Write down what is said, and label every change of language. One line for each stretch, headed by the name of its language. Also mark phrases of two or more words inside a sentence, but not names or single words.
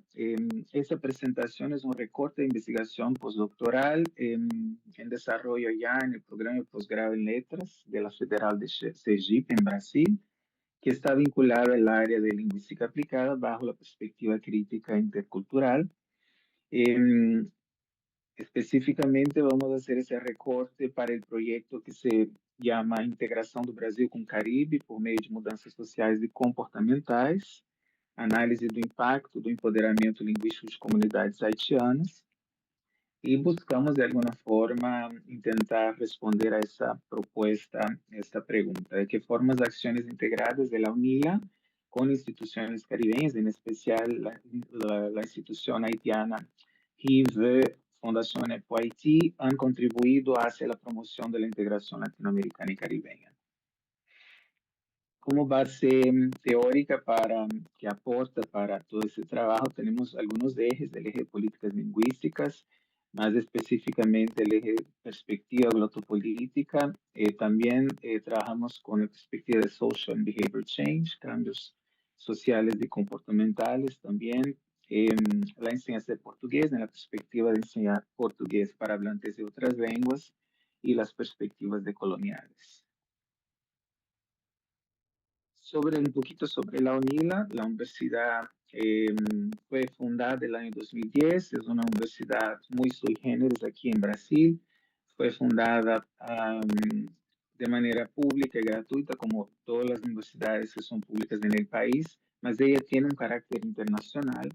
Spanish: Esta presentación es un recorte de investigación postdoctoral en desarrollo ya en el programa de posgrado en letras de la Federal de Sergipe, en Brasil, que está vinculado al área de lingüística aplicada bajo la perspectiva crítica intercultural. Específicamente vamos a hacer ese recorte para el proyecto que se llama Integração do Brasil com o Caribe por meio de mudanças sociais e comportamentais, análise do impacto do empoderamento linguístico de comunidades
Portuguese: haitianas, e buscamos de alguma forma tentar responder a essa proposta, esta pergunta, de que forma as ações integradas da UNILA com instituições caribenhas, em especial a instituição haitiana RIVE Fundación EPO Haití,
Spanish: han contribuido hacia la promoción de la integración latinoamericana y caribeña. Como base teórica que aporta para todo ese trabajo, tenemos algunos ejes, el eje de políticas lingüísticas, más específicamente el eje de perspectiva glotopolítica. También trabajamos con la perspectiva de
English: social and behavior change,
Spanish: cambios sociales y comportamentales también. La enseñanza de portugués en la perspectiva de enseñar portugués para hablantes de otras lenguas y las perspectivas decoloniales. Un poquito sobre la UNILA, la universidad fue fundada el año 2010, es una universidad muy
Latin: sui generis
Spanish: aquí en Brasil, fue fundada de manera pública y gratuita como todas las universidades que son públicas en el país, mas ella tiene un carácter internacional.